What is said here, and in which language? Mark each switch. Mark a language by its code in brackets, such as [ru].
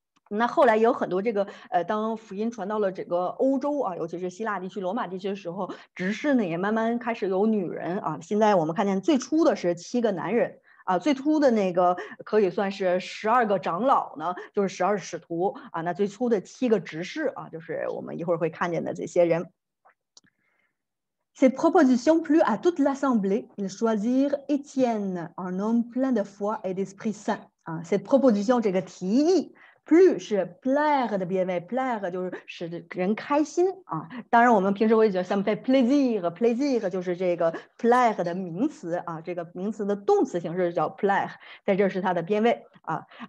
[zh] 那后来也有很多这个当福音传到了整个欧洲啊，尤其是希腊地区、罗马地区的时候，执事呢也慢慢开始有女人啊。现在我们看见最初的是7个男人啊，最初的那个可以算是12个长老呢，就是12使徒啊。那最初的7个执事啊，就是我们一会儿会看见的这些人。 [fr] Ces propositions plut à toute l'assemblée. Ils choisirent Étienne, un homme plein de foi et d'Esprit Saint. Cette proposition [zh] 这个提议 plus 是 plaire 的变位 plaire 就是使人开心啊。当然我们平时会觉得 [fr] ça me fait plaisir [zh] 就是这个 plaire 的名词啊，这个名词的动词形式叫 plaire， 在这是它的变位啊。